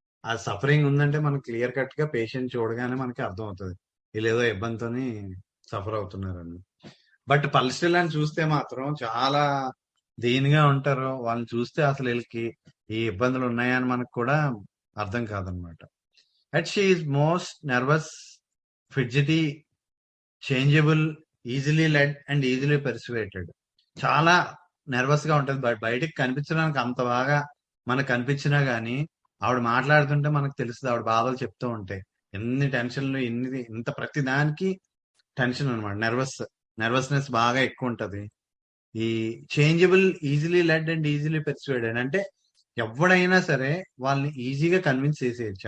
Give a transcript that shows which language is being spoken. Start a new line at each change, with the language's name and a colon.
Telugu: ఆ సఫరింగ్ ఉందంటే మనకి క్లియర్ కట్ గా పేషెంట్ చూడగానే మనకి అర్థం అవుతుంది వీళ్ళు ఏదో ఇబ్బందితోని సఫర్ అవుతున్నారని. బట్ పల్స్టెలాని చూస్తే మాత్రం చాలా దీనిగా ఉంటారు. వాళ్ళని చూస్తే అసలు వీళ్ళకి ఈ ఇబ్బందులు ఉన్నాయని మనకు కూడా అర్థం కాదనమాట.
English: Yet she is most nervous, fidgety, changeable, easily led and easily persuaded.
Telugu: చాలా నర్వస్ గా ఉంటుంది. బయటికి కనిపించడానికి అంత బాగా మనకు కనిపించినా గానీ ఆవిడ మాట్లాడుతుంటే మనకు తెలుస్తుంది ఆవిడ బాధలు చెప్తూ ఉంటాయి. ఎన్ని టెన్షన్లు, ఇంత ప్రతి దానికి టెన్షన్ అనమాట. నర్వస్నెస్ బాగా ఎక్కువ ఉంటది. ఈ changeable,
English: easily led and easily persuaded
Telugu: అంటే ఎవడైనా సరే వాళ్ళని ఈజీగా కన్విన్స్ చేసేయచ్చు.